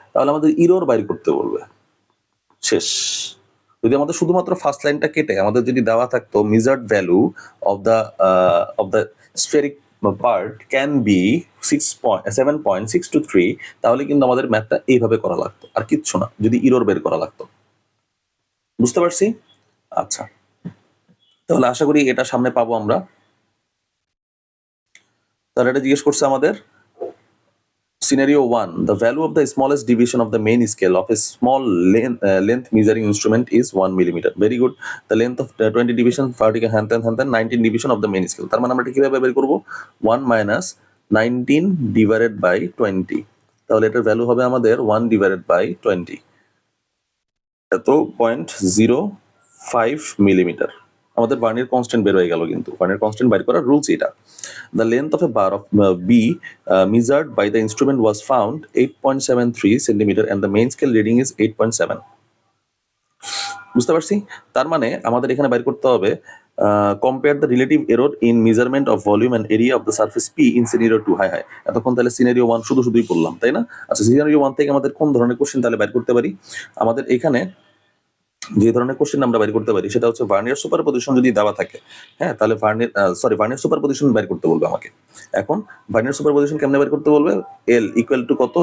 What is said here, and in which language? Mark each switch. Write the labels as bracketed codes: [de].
[bn] তাহলে আমাদের ইরর বাইর করতে বলবে। শেষ। যদি আমাদের শুধুমাত্র ফার্স্ট লাইনটা কেটে আমাদের যদি দেওয়া থাকতো মিজার্ড value of the স্ফেরিক part can be 7.623, তাহলে কিন্তু আমাদের ম্যাথটা এইভাবে করা লাগতো, আর কিচ্ছু না, যদি ইরর বের করা লাগতো। বুঝতে পারছি? আচ্ছা, তাহলে আশা করি এটা সামনে পাবো আমরা। তাহলে এটা জিজ্ঞেস করছে আমাদের Scenario 1. [en] The value of the smallest deviation of the main scale of a small length measuring instrument is 1 millimeter. Very good. The length of 20 division, 19 division of the main scale. [bn] তার মানে আমরা কিভাবে বের করব? [en] 1 minus 19 divided by 20. [bn] তাহলে এটার value হবে আমাদের [en] 1 divided by 20. [bn] এত 0.05 মিলিমিটার। আমাদের ভার্নিয়ার কনস্ট্যান্ট বের হয়ে গেল, কিন্তু ভার্নিয়ার কনস্ট্যান্ট বাইর করার রুলস এটা। [en] The length of a bar of B measured by the instrument was found 8.73 centimeter and the main scale reading is 8.7. [bn] বুঝতে পারছি? তার মানে আমাদের এখানে বাইর করতে হবে [en] compare the relative error in measurement of volume and area of the surface P in scenario 2. [bn] High এতক্ষণ তাহলে scenario 1 শুধুই করলাম, তাই না? আচ্ছা, scenario 1 থেকে আমাদের কোন ধরনের কোশ্চেন তাহলে বাইর করতে পারি? আমাদের এখানে যে ধরনের কোশ্চেন আমরা বাইর করতে পারি সেটা হচ্ছে ভার্নিয়ার সুপারপজিশন যদি দেওয়া থাকে, হ্যাঁ, তাহলে ভার্নিয়ার সুপারপজিশন বাইর করতে বলবে আমাকে। এখন ভার্নিয়ার সুপারপজিশন কেমনে বাইর করতে বলবে? এল ইকুয়াল টু কত?